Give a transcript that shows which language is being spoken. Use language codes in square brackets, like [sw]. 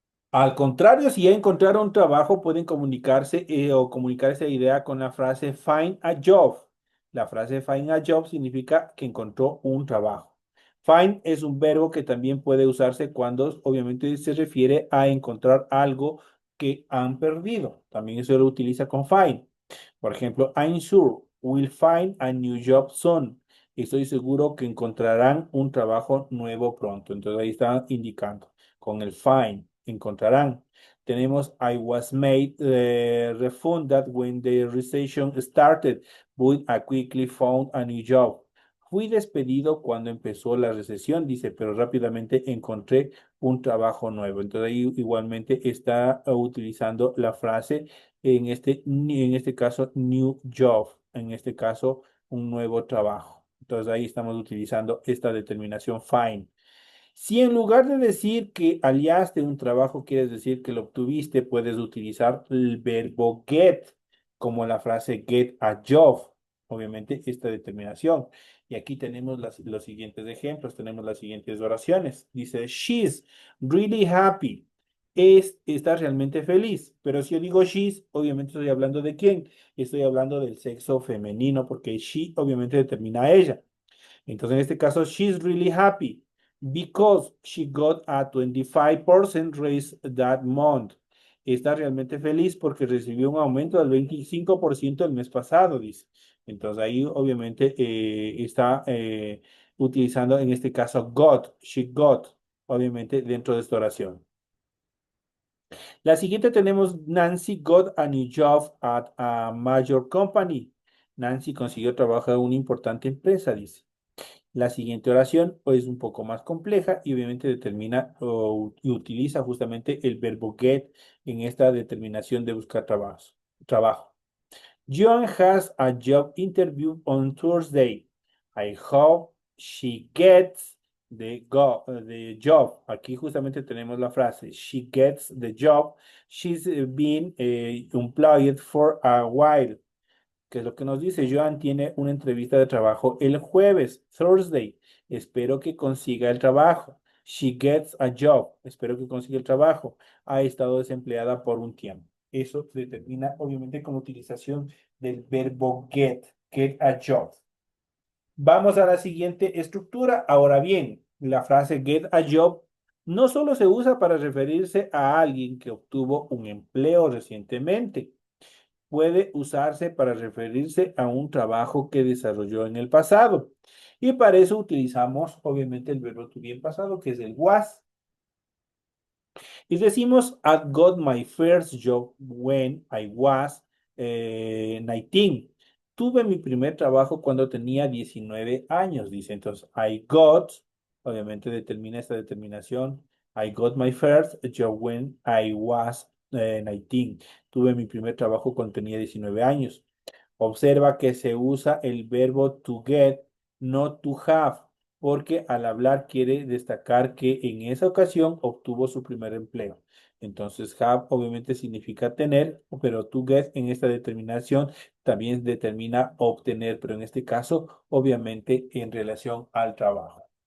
[es] Al contrario, si ya encontraron un trabajo, pueden comunicarse o comunicar esa idea con la frase find a job. La frase find a job significa que encontró un trabajo. Find es un verbo que también puede usarse cuando obviamente se refiere a encontrar algo que han perdido. También se lo utiliza con find. [en] Por ejemplo, I'm sure we'll find a new job soon. [es] Estoy seguro que encontrarán un trabajo nuevo pronto. Entonces ahí está indicando con el find, encontrarán. [en] Tenemos I was made refunded when the recession started, but I quickly found a new job. [es] Fui despedido cuando empezó la recesión, dice, pero rápidamente encontré un trabajo nuevo. Entonces ahí igualmente está utilizando la frase en este caso, new job, en este caso, un nuevo trabajo. Entonces ahí estamos utilizando esta determinación find. Si en lugar de decir que hallaste un trabajo, quieres decir que lo obtuviste, puedes utilizar el verbo get, como la frase get a job. Obviamente, esta determinación. Y aquí tenemos los siguientes ejemplos, tenemos las siguientes oraciones. Dice, [en] she's really happy. [es] Está realmente feliz. Pero si yo digo she's, obviamente estoy hablando de quién. Estoy hablando del sexo femenino, porque she obviamente determina a ella. [en] Entonces, en este caso, she's really happy because she got a 25% raise that month. [es] Está realmente feliz porque recibió un aumento del 25% el mes pasado, dice. Entonces, ahí obviamente está utilizando en este caso got, she got, obviamente dentro de esta oración. [en] La siguiente tenemos Nancy got a new job at a major company. [es] Nancy consiguió trabajo en una importante empresa, dice. La siguiente oración es un poco más compleja y obviamente determina y utiliza justamente el verbo get en esta determinación de buscar trabajo. [en] John has a job interview on Thursday. I hope she gets the job. [es] Aquí justamente tenemos la frase [en] she gets the job. She's been employed for a while, que es lo que nos dice. [es] Joan tiene una entrevista de trabajo el jueves, Thursday. Espero que consiga el trabajo. [en] She gets a job. [es] Espero que consiga el trabajo. Ha estado desempleada por un tiempo. Eso determina, obviamente, con utilización del verbo get a job. Vamos a la siguiente estructura. Ahora bien, la frase get a job no solo se usa para referirse a alguien que obtuvo un empleo recientemente, puede usarse para referirse a un trabajo que desarrolló en el pasado. Y para eso utilizamos, obviamente, el verbo to be en pasado, que es el was. [en] Y decimos, I got my first job when I was 19. [es] Tuve mi primer trabajo cuando tenía 19 años, dice. Entonces, I got, obviamente determina esta determinación. [en] I got my first job when I was 19. [es] Tuve mi primer trabajo cuando tenía 19 años. Observa que se usa el verbo to get, no to have, porque al hablar quiere destacar que en esa ocasión obtuvo su primer empleo. Entonces, have obviamente significa tener, pero to get en esta determinación también determina obtener, pero en este caso, obviamente, en relación al trabajo.